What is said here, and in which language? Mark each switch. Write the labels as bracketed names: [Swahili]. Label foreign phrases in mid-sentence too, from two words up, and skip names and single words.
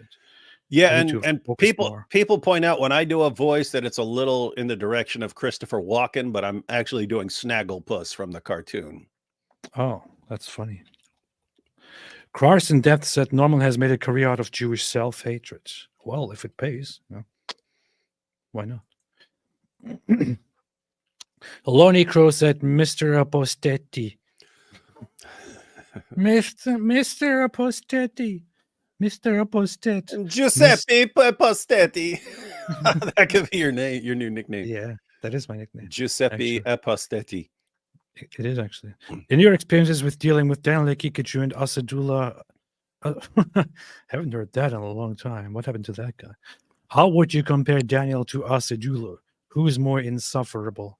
[English] Yeah, and people point out when I do a voice that it's a little in the direction of Christopher Walken, but I'm actually doing Snagglepuss from the cartoon. Oh, that's funny. Carson Death said Norman has made a career out of Jewish self-hatred. Well, if it pays, why not? Lonnie Crow said, "Mr. Apostetti." Mr. Apostetti. Mr. Apostetti. Giuseppe Apostetti. That could be your name, your new nickname. Yeah, that is my nickname. Giuseppe Apostetti. It is actually. In your experiences with dealing with Daniel Kikuchu and Asadullah, haven't heard that in a long time. What happened to that guy? How would you compare Daniel to Asadullah? Who is more insufferable?